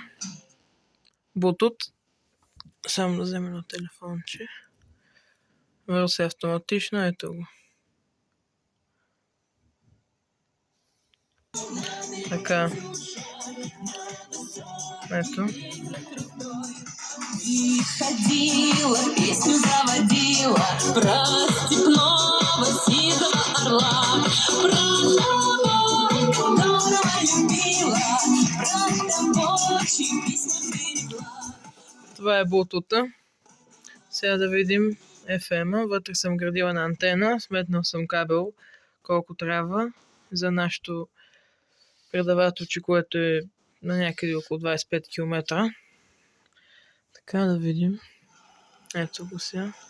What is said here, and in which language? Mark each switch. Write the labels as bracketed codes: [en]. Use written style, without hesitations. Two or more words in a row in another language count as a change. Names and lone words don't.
[bg] Bluetooth. Само да вземем на телефонче. Върна се автоматично, ето го. Така. Ето. [ru] Ходила, песню заводила про степного сизого орла, про того, которого любила, про того, чьи письма берегла. [bg] Това е Bluetooth. Сега да видим FM-а. Вътре съм градила на антена. Сметнал съм кабел колко трябва за нашото предавателче, което е на някъде около 25 км. Така да видим. Ето го сега.